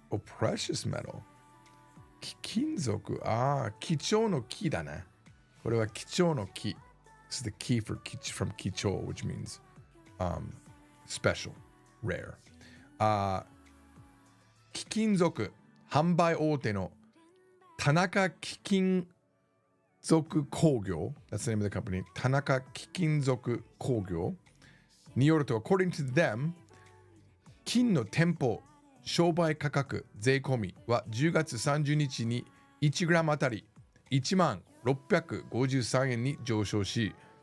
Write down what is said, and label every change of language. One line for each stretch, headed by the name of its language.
English: Oh, precious metal. Kikinzoku.
Japanese: 貴重の木だね. これは貴重の木。
English: This is the key from 貴重, which means special, rare.
Japanese: 貴金属販売大手の
English: 田中貴金属工業 That's the name of the company.
Japanese: 田中貴金属工業によると
English: according to them
Japanese: 金の店舗商売価格税込みは10月30日に1グラムあたり1万653円に上昇し